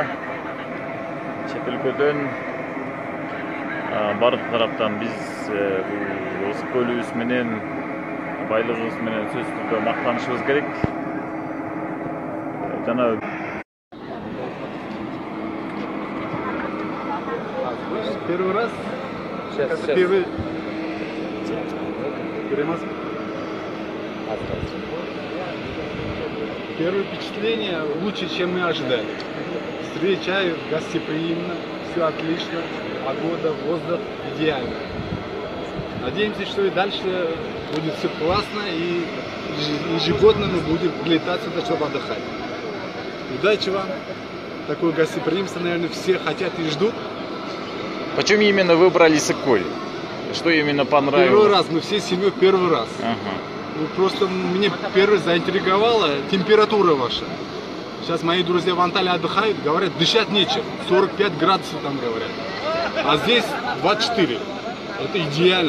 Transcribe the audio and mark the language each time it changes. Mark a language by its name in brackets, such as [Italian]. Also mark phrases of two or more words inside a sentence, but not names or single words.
[Kyrgyz] Чет өлкөдөн бардык тараптан биз бул ысык көлүбүз менен, байлыгыбыз менен сөзсүз түрдө мактанышыбыз керек. Жана [Russian] Первый раз? Сейчас. Первый... Первое впечатление лучше, чем мы ожидали. Встречаю гостеприимно, все отлично, погода, воздух идеально. Надеемся, что и дальше будет все классно, и ежегодно мы будем прилетать сюда, чтобы отдыхать. Удачи вам! Такое гостеприимство, наверное, все хотят и ждут. почему именно выбрали ысык көл? Что именно понравилось? Первый раз, мы всей семьей первый раз. Просто мне первый заинтриговала температура ваша. Сейчас мои друзья в Анталии отдыхают, говорят, дышать нечем. 45 градусов там говорят. А здесь 24. Это идеально.